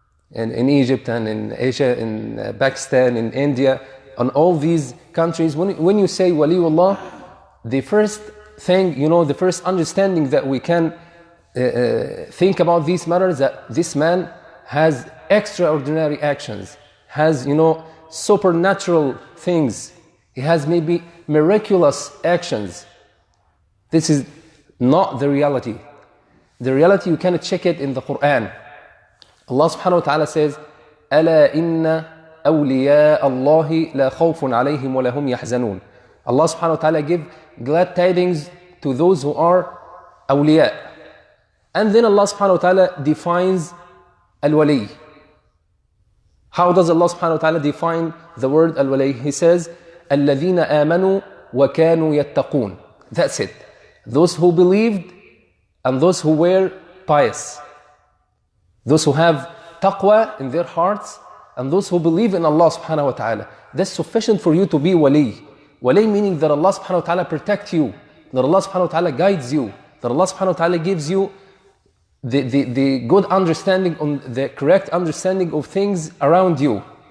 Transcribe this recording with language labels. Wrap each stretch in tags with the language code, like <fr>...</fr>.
<en>in Egypt and in Asia, in Pakistan, in India, on all these countries, when you say waliyullah, the first thing, the first understanding that we can think about these matters, that this man has extraordinary actions, has, supernatural things. He has maybe miraculous actions. This is not the reality. The reality, you can check it in the Qur'an.</en> <ar>Allah subhanahu wa ta'ala says, أَلَا إِنَّ أَوْلِيَاءَ اللَّهِ لَا خَوْفٌ عَلَيْهِمْ وَلَهُمْ يَحْزَنُونَ.</ar> <en>Allah subhanahu wa ta'ala give glad tidings to those who are awliya. And then Allah subhanahu wa ta'ala defines al-wali. How does Allah subhanahu wa ta'ala define the word al-wali?</en> <ar>He says, الَّذِينَ آمَنُوا وَكَانُوا يَتَّقُونَ.</ar> <en>That's it. Those who believed and those who were pious. Those who have taqwa in their hearts and those who believe in Allah subhanahu wa ta'ala. That's sufficient for you to be wali. Wali meaning that Allah subhanahu wa ta'ala protects you, that Allah subhanahu wa ta'ala guides you, that Allah subhanahu wa ta'ala gives you the good understanding, on the correct understanding of things around you.</en>